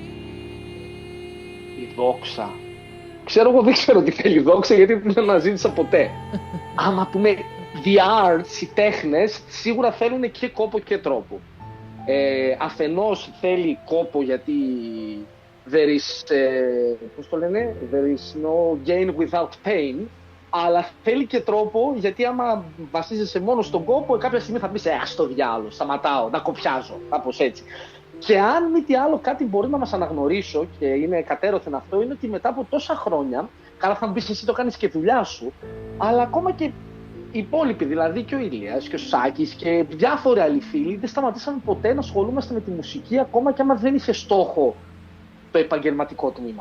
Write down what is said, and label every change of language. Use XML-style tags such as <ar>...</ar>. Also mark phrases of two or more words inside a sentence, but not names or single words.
<el>Η δόξα. Εγώ δεν ξέρω τι θέλει δόξα, γιατί δεν την αναζήτησα ποτέ. Άμα πούμε</el> <en>the arts,</en> <el>οι τέχνες, σίγουρα θέλουν και κόπο και τρόπο. Αφενός θέλει κόπο γιατί</el> <en>there is,</en> <el>πώς το λένε,</el> <en>there is no gain without pain,</en> <el>αλλά θέλει και τρόπο, γιατί άμα βασίζεσαι μόνο στον κόπο, κάποια στιγμή θα πεις στο διάλογο, σταματάω, να κοπιάζω, κάπως έτσι. Και αν μη τι άλλο κάτι μπορεί να μας αναγνωρίσω, και είναι κατέρωθεν αυτό, είναι ότι μετά από τόσα χρόνια, καλά θα μου πεις εσύ το κάνεις και δουλειά σου, αλλά ακόμα και οι υπόλοιποι, δηλαδή και ο Ηλίας και ο Σάκης και διάφοροι άλλοι φίλοι, δεν σταματήσαμε ποτέ να ασχολούμαστε με τη μουσική, ακόμα και άμα δεν είχε στόχο το επαγγελματικό τμήμα.</el>